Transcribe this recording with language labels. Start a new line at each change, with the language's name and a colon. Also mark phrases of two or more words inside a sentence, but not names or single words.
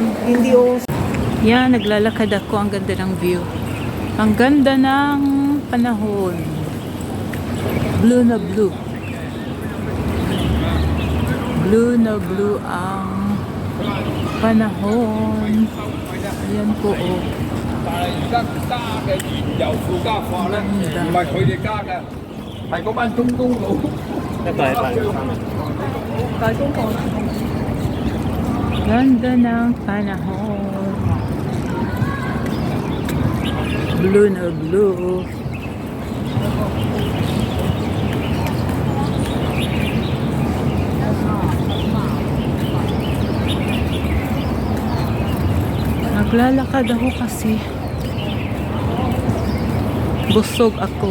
Filipino: Hindi o. Yan, naglalakad ako. Ang ganda ng view. Ang ganda ng panahon. Blue na blue. Blue na blue ang panahon. Ayan po o.
Cantonese: 而家加嘅燃油附加貨咧，唔係佢哋加嘅，係嗰班中東佬。大中國
Filipino: Ganda ng panahon. Blue na blue. Naglalakad ako kasi busog ako.